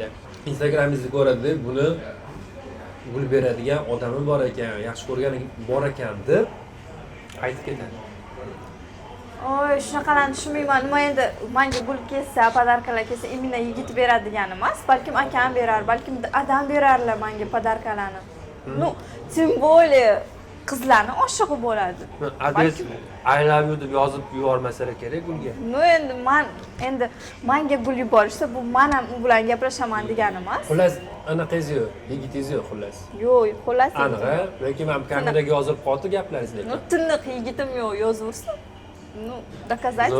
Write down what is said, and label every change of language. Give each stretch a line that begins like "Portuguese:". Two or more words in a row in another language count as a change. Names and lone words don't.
Uzbek: Instagramingizni ko'radi, buni gul beradigan odami bor ekan, yaxshi ko'rgani bor ekan deb aytib ketadi. Oy, shunaqalarni tushunmayman. Nima endi menga gul kelsa, podarkalar kelsa, imенно yigit beradi degani emas, balkim akam berar, balkim adam berarlar menga podarkalarni.
Russian: Ну, тем более
Uzbek: qizlarni oshig'i bo'ladi. Adres
English: I love you
Uzbek: deb yozib yubormasalar kerak gulga. No endi menga gul yuborishsa, bu men ham u bilan gaplashaman degani emas. Xullas, anaqangiz yo'q, yigitingiz yo'q xullas. Yo'q, xullas. Aniq, lekin men kameraga yozib qoldi gaplaringiz lekin. No, tiniq yigitim yo'q, yozaversin.
Russian: Ну, доказательство.